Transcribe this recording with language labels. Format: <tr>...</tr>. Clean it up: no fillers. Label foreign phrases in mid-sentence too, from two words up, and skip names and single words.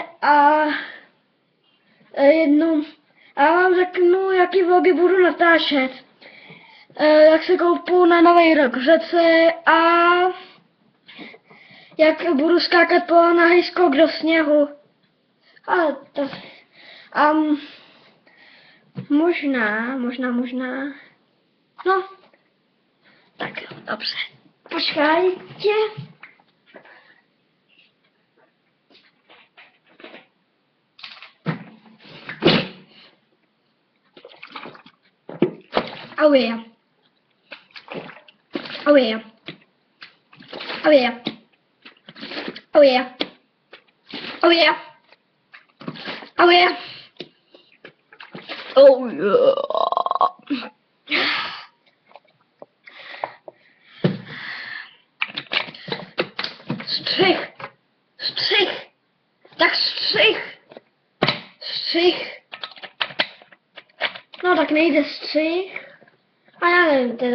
<cs>A já vám řeknu, jaký vlogy budu natáčet, jak se koupu na Nový rok v řece a jak budu skákat po nahý skok do sněhu. Možná. No, tak jo, dobře. Počkajte.</cs> <en>Oh yeah. Oh yeah. Oh yeah. Oh yeah. Oh yeah. Oh yeah. Oh yeah.</en> <cs>Střih. Střih. Tak střih. Střih. No tak nejde střih. A já nevím teda.</cs>